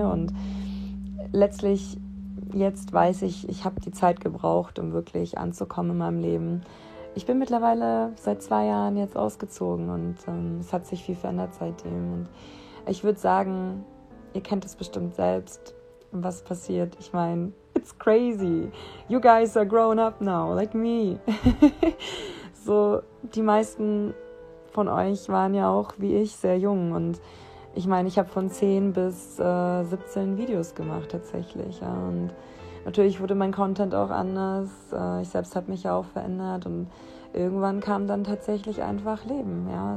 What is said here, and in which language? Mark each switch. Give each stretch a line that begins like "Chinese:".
German: Und letztlich, jetzt weiß ich, ich habe die Zeit gebraucht, um wirklich anzukommen in meinem Leben. Ich bin mittlerweile seit 2 Jahren jetzt ausgezogen und es hat sich viel verändert seitdem. Und ich würde sagen, ihr kennt es bestimmt selbst, was passiert. Ich meine,
English: it's crazy. You guys are grown up now, like me.
German: So, die meisten von euch waren ja auch, wie ich, sehr jung. Und ich meine, ich habe von 10 bis 17 Videos gemacht tatsächlich. Ja. Und natürlich wurde mein Content auch anders. Ich selbst habe mich ja auch verändert. Und irgendwann kam dann tatsächlich einfach Leben. Ja.